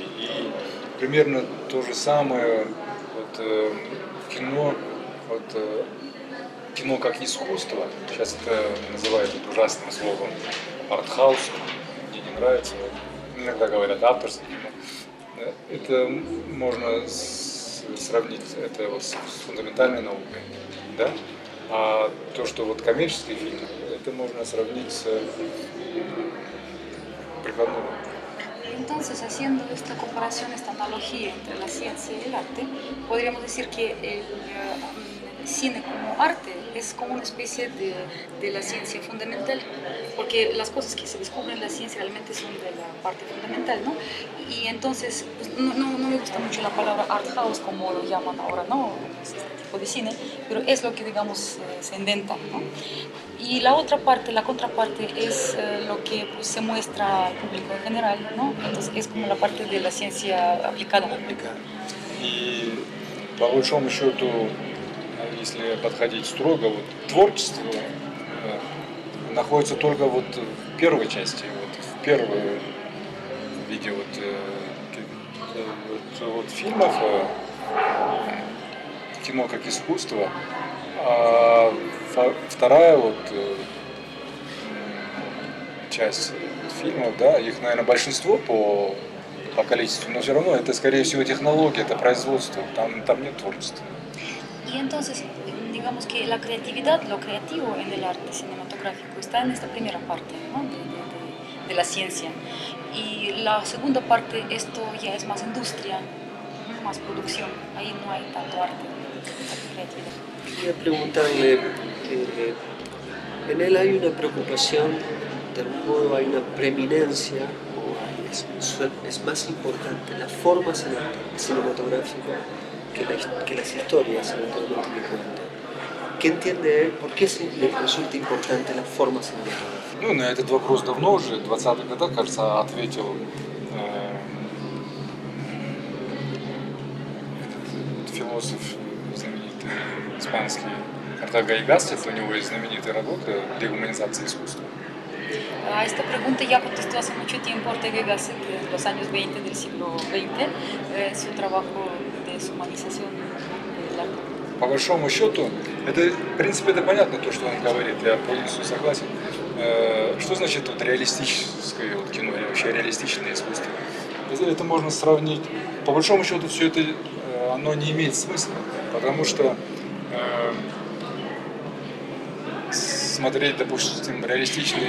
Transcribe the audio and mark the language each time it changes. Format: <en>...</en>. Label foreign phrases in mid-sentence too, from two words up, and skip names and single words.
<ru>И примерно то же самое вот, кино, вот, кино как искусство, сейчас это называют ужасным словом артхаус, мне не нравится, иногда говорят авторское кино. Это можно сравнить это вот с фундаментальной наукой, да? А то, что вот коммерческие фильмы, это можно сравнить с прикладной наукой.</ru> <es>Entonces, haciendo esta comparación, esta analogía entre la ciencia y el arte, podríamos decir que el cine como arte es como una especie de la ciencia fundamental, porque las cosas que se descubren en la ciencia realmente son de la parte fundamental, ¿no? Y entonces, pues, no me gusta mucho la palabra</es> <en>art house</en> <es>como lo llaman ahora, ¿no? Este tipo de cine, pero es lo que, digamos, se inventa, ¿no? Y la otra parte, la contraparte, es lo que pues, se muestra al público en general, ¿no? Entonces es como la parte de la ciencia aplicada.</es> <ru>И по большому счету, если подходить строго, вот, творчество находится только вот в первой части, вот, в первой виде вот фильмов, кино как искусство, а вторая вот часть фильмов, да, их, наверное, большинство по по количеству, но все равно это, скорее всего, технология, это производство, там нет творчества.</ru> <es>Y entonces, digamos que la creatividad, lo creativo en el arte cinematográfico está en esta primera parte, ¿no? De la ciencia. Y la segunda parte, esto ya es más industria, ¿no? Más producción. Ahí no hay tanto arte, tanta creatividad. Quería preguntarle, en él hay una preocupación, de algún modo hay una preeminencia, o es más importante la forma cinematográfica que las historias eventualmente que cuentan. ¿Qué entiende él? ¿Por qué le resulta importante la forma cinematográfica?</es> <ru>Ну, на этот вопрос давно уже, в 20-х годах, кажется, ответил этот философ знаменитый испанский Ортега y Гассет. У него есть знаменитая работа «Дегуманизация искусства».</ru> <es>A esta pregunta ya contestó hace mucho tiempo Ortega y Gasset, en los años 20 del siglo XX, su trabajo de deshumanización del arte.</es> <ru>По большому счету, это, в принципе, это понятно, то, что он говорит, я полностью согласен. Что значит вот реалистическое вот кино, или вообще реалистичное искусство? Это можно сравнить, по большому счету, все это, оно не имеет смысла, потому что смотреть, допустим, реалистичные</ru>